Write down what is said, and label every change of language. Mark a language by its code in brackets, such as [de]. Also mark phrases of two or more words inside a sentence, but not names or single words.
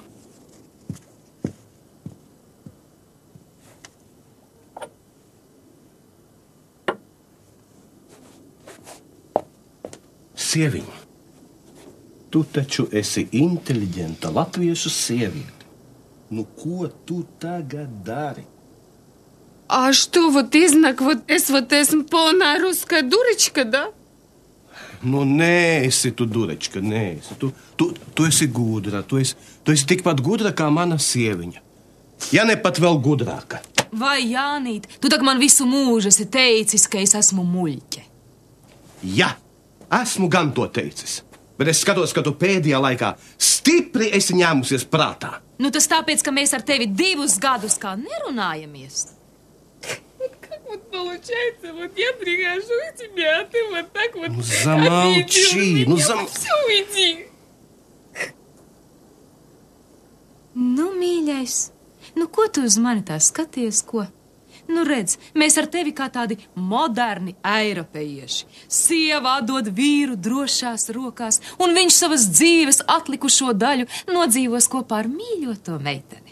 [lv] Sieviņ, tu taču esi inteliģenta latviešu sieviete. Ko tu tagad dari? [ru] А что, вот изнак, вот esmu полная русская дурочка, да? [lv] Nē, esi tu durečka, nē. Tu esi gudra, tu esi tikpat gudra kā mana sieviņa. Ja ne pat vēl gudrāka. Vai, Jānīt, tu tak man visu mūžu esi teicis, ka es esmu muļķe. Jā, esmu gan to teicis. Bet es skatos, ka tu pēdējā laikā stipri esi ņēmusies prātā. Tas tāpēc, ka mēs ar tevi 2 gadus kā nerunājamies. [ru] Вот получается, вот я прихожу к тебе, а ты вот так вот... Замолчи, Все, уйди. [lv] Mīļais, ko tu uz mani tā skaties, ko? Redz, mēs ar tevi kā tādi moderni eiropieši. Sieva atdod vīru drošās rokās, un viņš savas dzīves atlikušo daļu nodzīvos kopā ar mīļoto meiteni.